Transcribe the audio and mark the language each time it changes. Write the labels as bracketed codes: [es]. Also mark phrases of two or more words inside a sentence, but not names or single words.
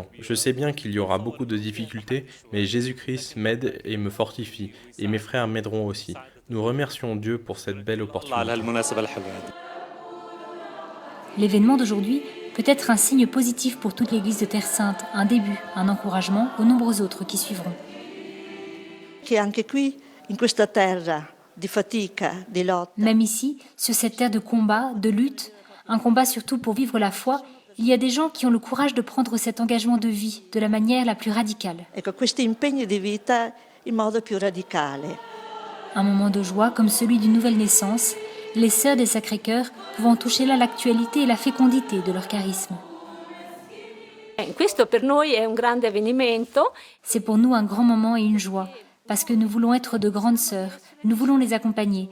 [fr] Je sais bien qu'il y aura beaucoup de difficultés, mais Jésus-Christ m'aide et me fortifie, et mes frères m'aideront aussi. Nous remercions Dieu pour cette belle opportunité. L'événement d'aujourd'hui peut être un signe positif pour toute l'Église de Terre Sainte, un début, un encouragement aux nombreux autres qui suivront. [it] Che anche qui, in questa terra di fatica, di lotta. [fr] Même ici, sur cette terre de combat, de lutte, un combat surtout pour vivre la foi, il y a des gens qui ont le courage de prendre cet engagement de vie de la manière la plus radicale. [it] Ecco, questi impegni di vita in modo più radicale. [fr] Un moment de joie comme celui d'une nouvelle naissance, les sœurs des Sacré-Cœur pouvant toucher là l'actualité et la fécondité de leur charisme. C'est pour nous un grand moment et une joie, parce que nous voulons être de grandes sœurs, nous voulons les accompagner.